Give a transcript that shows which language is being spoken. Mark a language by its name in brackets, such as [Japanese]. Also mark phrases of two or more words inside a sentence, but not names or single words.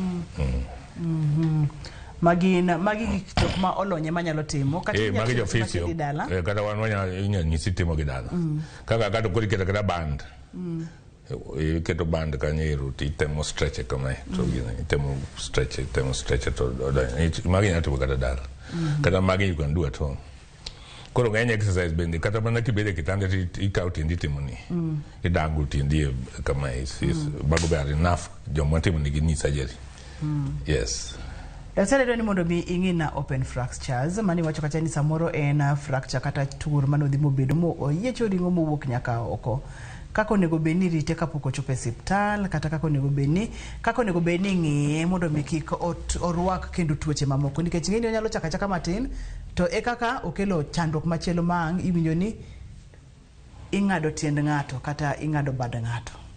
[Luo (Kenya and Tanzania)] magi gik tok ma olonye manyalo timo kata magi jo physio kata wan wanya nyisi timo gi dala kaka kata kori keta band keto band kanyero ti temo stretch kama to temo stretch to magi nyatimo kata dala kata magi [English] you can do at home [Luo (Kenya and Tanzania)] koro ng'eny exercise bende kata mana kibede kitanda ikaw tindi timoni idangu tindi kama bago ber enough joma timo nigi [English] knee surgery [Luo (Kenya and Tanzania)] yes. Daktari dwani mondo mi ing'ina [English] open fractures [Luo (Kenya and Tanzania)] mani wacho kata ni samoro en fracture kata tur manodhi mobedo mo oyiecho ringo mowuok nyaka oko kako nego beni rite kapoko chope hospital kata kako nego beni ng'iye mondo mi kik orwak kendo tuoche mamoko nikech ng'eni onyalo chaka matin to kaka okelo chandruok machielo mang iwinjo ni ing'ado tiend ng'ato kata ing'ado bad ng'ato